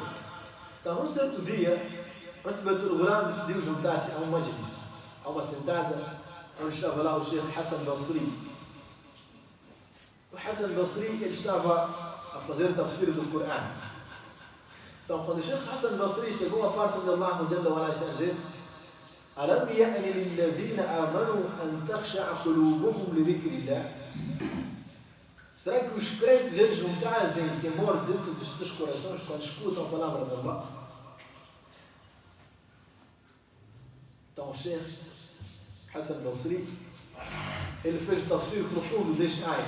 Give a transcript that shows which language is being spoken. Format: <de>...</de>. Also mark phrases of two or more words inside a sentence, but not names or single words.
<pt>Então, num certo dia, o Utbatul Ghulam decidiu juntar-se a um majlis, a uma sentada, onde estava lá o Sheikh Hassan Basri. O Hassan Basri, ele estava a fazer o tafsir do Coran. Então, quando o Sheikh Hassan Basri chegou à parte onde</pt> <ar>الله جل وعلا</ar> <pt>está a dizer:</pt> <ar>أَلَمْ يَأْنِ لِلَّذِينَ آمَنُوا أَنْ تَخْشَعَ قُلُوبُهُمْ لِذِكْرِ اللَّهِ.</ar> <pt>Será que os crentes eles não trazem temor dentro dos seus corações quando escutam a palavra de Allah? Então, o Sheikh Hassan Basri, ele fez o tafsir profundo deste ayat.</pt>